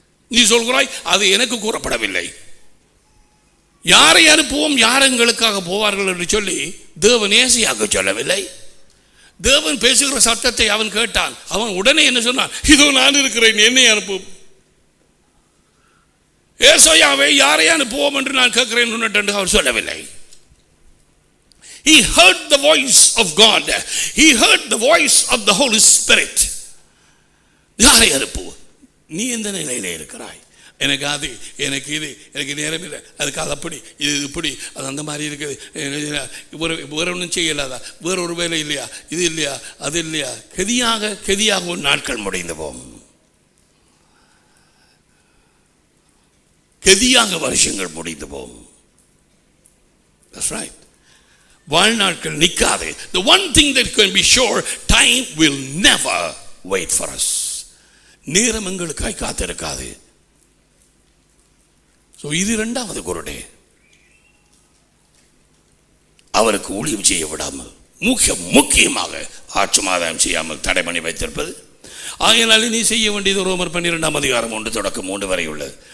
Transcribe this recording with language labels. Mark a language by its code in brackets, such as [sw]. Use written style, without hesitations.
[ta] நீ சொல்கிறாய், அது எனக்கு கூறப்படவில்லை. யாரை அனுப்புவோம், யார் எங்களுக்காக போவார்கள் என்று சொல்லி தேவன் ஏசியாக சொல்லவில்லை. தேவன் பேசுகிற சத்தத்தை அவன் கேட்டான். அவன் உடனே என்ன சொன்னான்? இதோ நான் இருக்கிறேன், என்னை அனுப்பும். ஏசாயாவை யாரை அனுப்புவோம் என்று நான் கேட்கிறேன் என்று அவர் சொல்லவில்லை. [en] He heard the voice of God. He heard the voice of the Holy Spirit. [ta] யாரை அனுப்புவோம்? நீ எந்த நிலையில இருக்கிறாய்? எனக்கு அது, எனக்கு இது, எனக்கு நேரம் இல்லை, அதுக்கு அது அப்படி, இது இப்படி, அது அந்த மாதிரி இருக்குது, வேற ஒன்றும் செய்யலாதா, வேற ஒரு வேலை இல்லையா, இது இல்லையா, அது இல்லையா? கெதியாக ஒரு நாட்கள் முடிந்து போகும், கெதியாக வருஷங்கள் முடிந்து போகும். [en] That's right. [ta] வாழ்நாட்கள் நிற்காது. [en] The one thing that can be sure, time will never wait for us. [ta] நேரம் எங்களுக்காய் காத்திருக்காது. இது இரண்டாவது குருடே, அவருக்கு ஊழியம் செய்ய விடாமல், முக்கியமாக ஆட்சிமாதாயம் செய்யாமல் தடை பண்ணி வைத்திருப்பது. ஆகையினாலே நீ செய்ய வேண்டியது ரோமர் 12:1 தொடக்கம் 3 வரை உள்ளது.